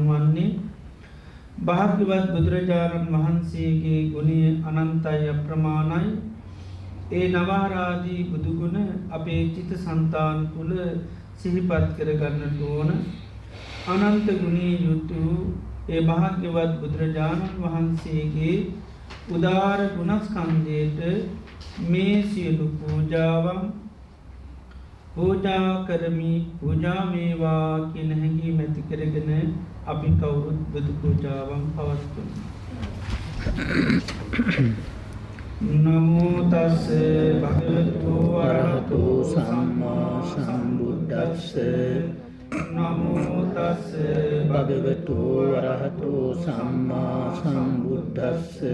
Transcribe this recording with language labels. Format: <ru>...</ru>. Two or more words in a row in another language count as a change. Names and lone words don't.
<si>වන්නේ භාග්‍යවත් බුදුරජාණන් වහන්සේගේ ගුණය අනන්තයි අප්‍රමාණයි ඒ නවාරාදී බුදුගුණ අපේ චිත්ත සංතාන තුළ සිහිපත් කරගන්නට ඕන අනන්ත ගුණී යුතු ඒ භාග්‍යවත් බුදුරජාණන් වහන්සේගේ උදාර ගුණස්කන්ධයට මේ සියලු පූජාවන් පූජා කරමි පූජා වේවා කියන හැඟීම ඇති කරගෙන අපි කවුරුත් බුදු පූජාවන් පවත්වමු.</si> <pi>නමෝ තස්ස භගවතු වරහතෝ සම්මා සම්බුද්දස්ස නමෝ තස්ස භගවතු වරහතෝ සම්මා සම්බුද්දස්ස</pi>